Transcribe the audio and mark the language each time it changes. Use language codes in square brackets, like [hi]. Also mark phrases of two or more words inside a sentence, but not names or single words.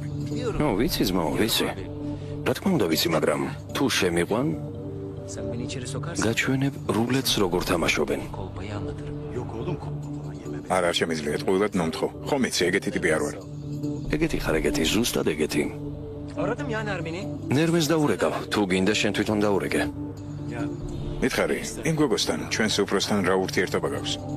[ka] ნო, ვიცი ძმაო, ვიცი. რა თქმა უნდა ვიცი, მაგრამ თუ შემიყვან, გაჩვენებ რულეტს როგორ თამაშობენ. არ შემიძლიათ ყოველად მომთხო. ხომ იცი ეგეთი ტიპი არ ვარ. ეგეთი ხარ, ეგეთი, ზუსტად ეგეთი. [tr] Aradım ya Nermin'i. [ka] ნერვენს დაურეკავ, თუ გინდა შენ თვითონ დაურეკე. მითხარი, იმ გოგოსთან, ჩვენს უფროსთან რა ურთიერთობა გაქვს?